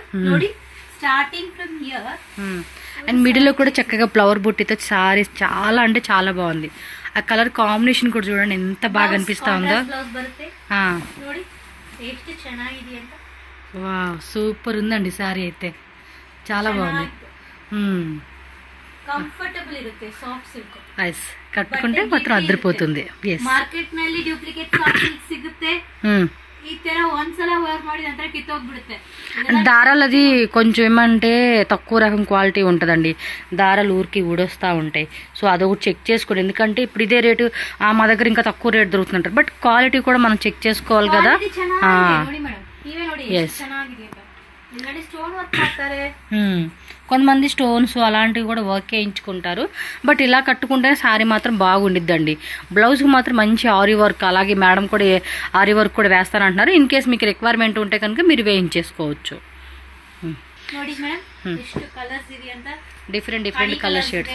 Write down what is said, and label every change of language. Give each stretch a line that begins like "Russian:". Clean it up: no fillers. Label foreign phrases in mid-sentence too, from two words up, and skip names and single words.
Telugu: అండ్ మిడిల్ లో కూడా చక్కగా ఫ్లవర్ బుట్టితో సారీ చాలా అంటే చాలా బాగుంది ఆ
English: color combination
Telugu: కూడా చూడండి ఎంత బాగా అనిపిస్తా ఉందో సూపర్ ఉందండి సారీ అయితే చాలా బాగుంది
Kannada: ಕಂಫರ್ಟಬಲ್ ಇರುತ್ತೆ
English: soft silk
Kannada: ಐಸ್ ಕಟ್ಕೊಂಡ್ರೆ ಮಾತ್ರ ಅದ್ರಿపోతుంది ಮಾರ್ಕೆಟ್ ನಲ್ಲಿ
English: duplicate soft silk
Kannada: ಸಿಗುತ್ತೆ ಈ ತರ ಒಂದ್ಸಲ ವೇರ್ ಮಾಡಿದ ನಂತರ ಕಿತ್ತೋಗ್ಬಿಡುತ್ತೆ
Telugu: దారాలు అది కొంచెం ఏమంటే తక్కువ రకం క్వాలిటీ ఉంటుందండి దారాలు ఊరికి ఊడొస్తూ ఉంటాయి సో అదొకటి చెక్ చేసుకోండి ఎందుకంటే ఇప్పుడు ఇదే రేటు మా దగ్గర ఇంకా తక్కువ రేటు దొరుకుతుంటారు
English: but quality
Telugu: కూడా మనం చెక్ చేసుకోవాలి కదా కొంతమంది స్టోన్స్ అలాంటివి కూడా వర్క్ చేయించుకుంటారు బట్ ఇలా కట్టుకుంటే శారీ మాత్రం బాగుండిద్దండి బ్లౌజ్కి మాత్రం మంచి ఆరి వర్క్ అలాగే మేడం కూడా ఆరి వర్క్ కూడా వేస్తానంటున్నారు
English: in case
Telugu: మీకు రిక్వైర్మెంట్ ఉంటే కనుక మీరు వేయించేసుకోవచ్చు
English: different different color shades